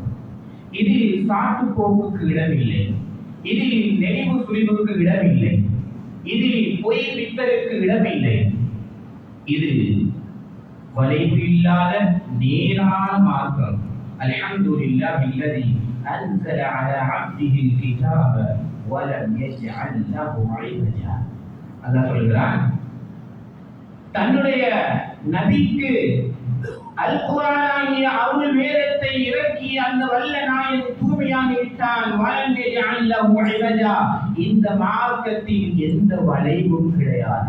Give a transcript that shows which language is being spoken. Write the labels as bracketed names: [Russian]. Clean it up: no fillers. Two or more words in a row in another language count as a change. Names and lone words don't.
[Tamil] இதில் சாட்டு போக்குக்கு இடமில்லை, இதில் நினைவு சுழிவுக்கு இடமில்லை, இதில் பொய் பித்தருக்கு இடமில்லை. இது வளைவு இல்லாத நேரான மார்க்கம். [Arabic] الحمد لله الذي أنزل على عبده الكتاب ولم يجعل له عوجا. [Tamil] அல்லாஹ் சொல்கிறான், தன்னுடைய நபிக்கு அல் குர்ஆனாகிய அருள் வேதத்தை இறக்கி அந்த வல்ல நாயன் தூய்மையாகி விட்டான். [Arabic] ولم يجعل له عوجا, [Tamil] இந்த மார்க்கத்தில் எந்த வளைவும் கிடையாது.